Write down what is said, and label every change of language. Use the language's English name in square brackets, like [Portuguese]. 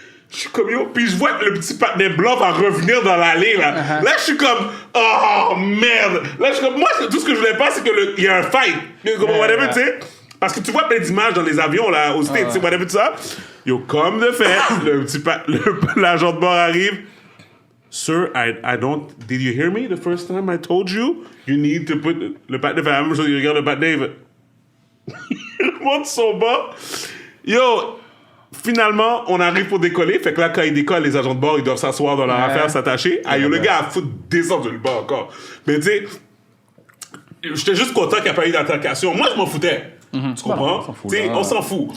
[French] Je suis comme yo, puis je vois que le petit partenaire blanc va revenir dans l'allée, là. Là, je suis comme, oh merde. Là, je suis comme, moi, tout ce que je voulais pas, c'est qu'il y a un fight. Comme whatever, tu sais. Parce que tu vois plein d'images dans les avions, là, aux States, tu sais, whatever, tout ça. Yo, comme de fait, l'agent de bord arrive. [English] Sir, I don't. Did you hear me the first time I told you? You need to put. [French] Le partenaire fait la même chose, il regarde le partenaire, il remonte son bas. Yo, finalement, on arrive pour décoller. Fait que là, quand ils décollent, les agents de bord, ils doivent s'asseoir dans leur affaire, s'attacher. Ah, yo, le gars a foutu descendre le bas encore. Mais tu sais, j'étais juste content qu'il n'y ait pas eu d'altercation. Moi, je m'en foutais. Tu comprends? On s'en fout.